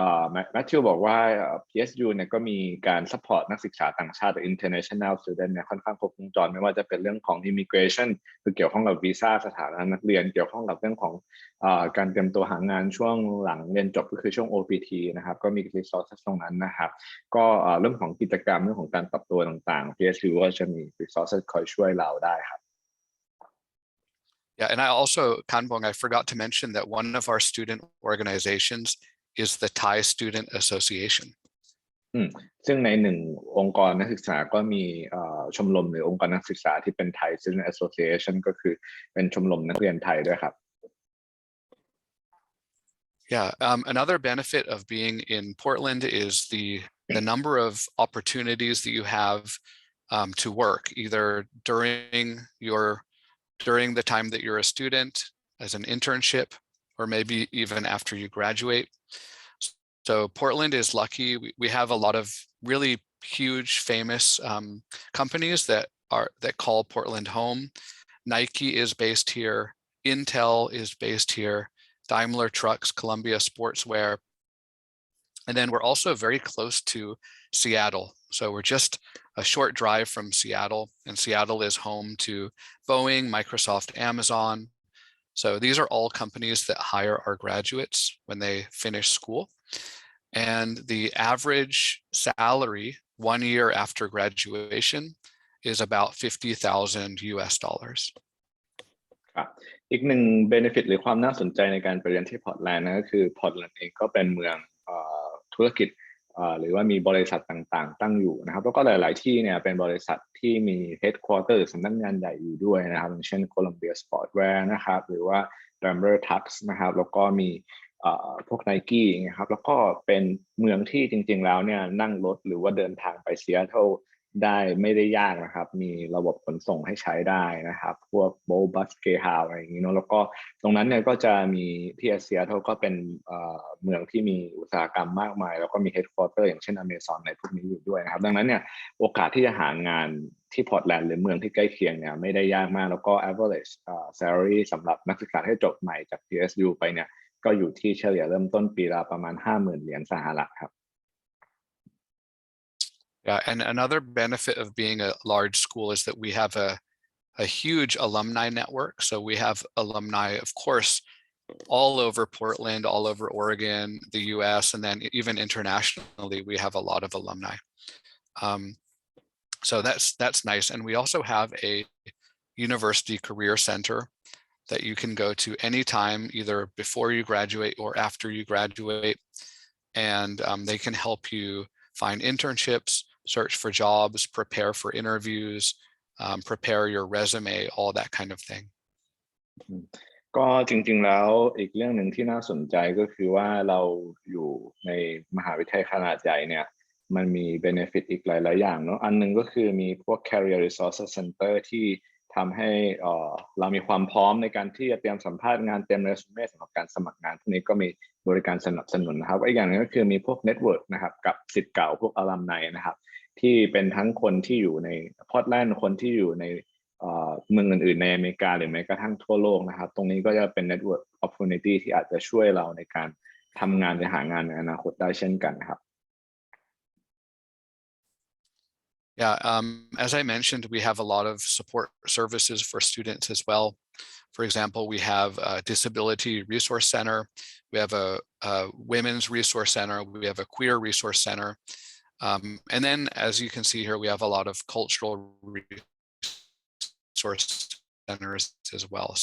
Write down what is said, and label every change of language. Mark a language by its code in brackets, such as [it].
[th] แมทธิวบอกว่า PSU เนี่ยก็มีการซัพพอร์ตนักศึกษาต่างชาติ [en] international student [th] เนี่ยค่อนข้างครบวงจรไม่ว่าจะเป็นเรื่องของ immigration คือเกี่ยวข้องกับวีซ่าสถานะนักเรียนเกี่ยวข้องกับเรื่องของการเตรียมตัวหางานช่วงหลังเรียนจบก็คือช่วง OPT นะครับก็มี resources ตรงนั้นนะครับก็เรื่องของกิจกรรมเรื่องของการปรับตัวต่างๆ PSU ก็จะมี resources คอยช่วยเราได้ครับ [en] Yeah, and I also, Kanbong, I forgot to mention that one of our student organizations is the Thai Student Association. [th] ซึ่งในหนึ่งองค์กรนักศึกษาก็มีชมรมหรือองค์กรนักศึกษาที่เป็น Thai Student Association ก็คือเป็นชมรมนักเรียนไทยด้วยครับ [en] Yeah, another benefit of being in Portland is the number of opportunities that you have to work, either during the time that you're a student as an internship, or maybe even after you graduate. So Portland is lucky. We have a lot of really huge, famous companies that call Portland home. Nike is based here. Intel is based here. Daimler Trucks, Columbia Sportswear. And then we're also very close to Seattle. So we're just a short drive from Seattle, and Seattle is home to Boeing, Microsoft, Amazon. So these are all companies that hire our graduates when they finish school. And the average salary 1 year after graduation is about $50,000 US. [th] ครับอีกหนึ่ง [en] benefit [th] หรือความน่าสนใจในการไปเรียนที่พอร์ตแลนด์นะก็คือพอร์ตแลนด์เองก็เป็นเมืองธุรกิจหรือว่ามีบริษัทต่างๆตั้งอยู่นะครับแล้วก็หลายๆที่เนี่ยเป็นบริษัทที่มี headquarter สำนักงานใหญ่อยู่ด้วยนะครับอย่างเช่น Columbia Sportswear นะครับหรือว่า Daimler Truck นะครับแล้วก็มี พวก Nike นะครับแล้วก็เป็นเมืองที่จริงๆแล้วเนี่ยนั่งรถหรือว่าเดินทางไปซีแอตเทิลได้ไม่ได้ยากนะครับมีระบบขนส่งให้ใช้ได้นะครับพวกโบบัสเกฮาวอะไรอย่างนี้เนาะแล้วก็ตรงนั้นเนี่ยก็จะมีที่ซีแอตเทิลก็เป็น เมืองที่มีอุตสาหกรรมมากมายแล้วก็มีเฮดควอเตอร์อย่างเช่นอเมซอนในพวกนี้อยู่ด้วยนะครับดังนั้นเนี่ยโอกาสที่จะหางานที่พอร์ตแลนด์หรือเมืองที่ใกล้เคียงเนี่ยไม่ได้ยากมากแล้วก็ [en] average salary [th] สำหรับนักศึกษาที่จบใหม่จาก PSU ไปเนี่ยก็อยู่ที่เฉลี่ยเริ่มต้นปีละประมาณ 50,000 เหรียญสหรัฐครับ [en] Yeah, and another benefit of being a large school is that we have a huge alumni network. So we have alumni, of course, all over Portland, all over Oregon, the US, and then even internationally, we have a lot of alumni. So that's nice. And we also have a university career center that you can go to anytime, either before you graduate or after you graduate. And they can help you find internships, search for jobs, prepare for interviews, prepare your resume, all that kind of thing. [th] ก็จริงๆแล้วอีกเรื่องหนึ่งที่น่าสนใจก็คือว่าเราอยู่ในมหาวิทยาลัยขนาดใหญ่เนี่ยมันมี benefit อีกหลายๆอย่างเนาะอันนึงก็คือมีพวก [en] career resources center [th] ที่ทำให้เรามีความพร้อมในการที่จะเตรียมสัมภาษณ์งานเตรียมเรซูเม่สำหรับการสมัครงานพวกนี้ก็มีบริการสนับสนุนนะครับอีกอย่างนึงก็คือมีพวก network นะครับกับศิษย์เก่าพวก alumni นะครับที่เป็นทั้งคนที่อยู่ในพอร์ตแลนด์คนที่อยู่ใน เมืองอื่นๆในอเมริกาหรือแม้กระทั่งทั่วโลกนะครับตรงนี้ก็จะเป็น [en] network opportunity [th] ที่อาจจะช่วยเราในการทำงานหรือหางานในอนาคตได้เช่นกันครับ [en] Yeah, as I mentioned, we have a lot of support services for students as well. For example, we have a disability resource center, we have a women's resource center, we have a queer resource center. And then, as you can see here, we have a lot of cultural resource centers as well.